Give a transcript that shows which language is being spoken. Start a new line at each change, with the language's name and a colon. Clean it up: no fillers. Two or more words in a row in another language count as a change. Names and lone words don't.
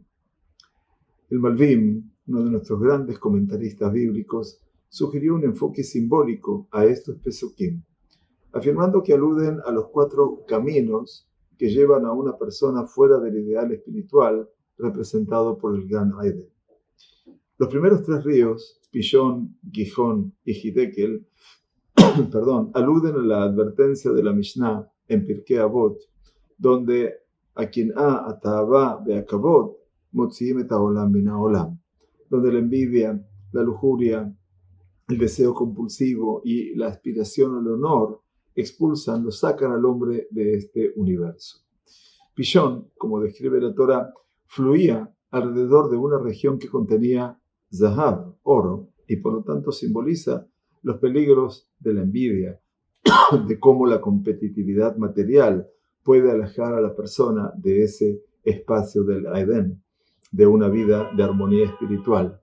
Spanish: El Malvim, uno de nuestros grandes comentaristas bíblicos, sugirió un enfoque simbólico a estos pesukim, afirmando que aluden a los 4 caminos que llevan a una persona fuera del ideal espiritual representado por el Gan Eden. Los primeros 3 ríos, Pishon, Gihon y Hidekel, aluden a la advertencia de la Mishnah en Pirkei Avot, donde
Hebrew: הקנאה התאווה והכבוד מוציאים את העולם מן העולם,
Spanish: donde la envidia, la lujuria, el deseo compulsivo y la aspiración al honor expulsan, lo sacan al hombre de este universo. Pishon, como describe la Torá, fluía alrededor de una región que contenía zahab, oro, y por lo tanto simboliza los peligros de la envidia, de cómo la competitividad material puede alejar a la persona de ese espacio del Edén, de una vida de armonía espiritual.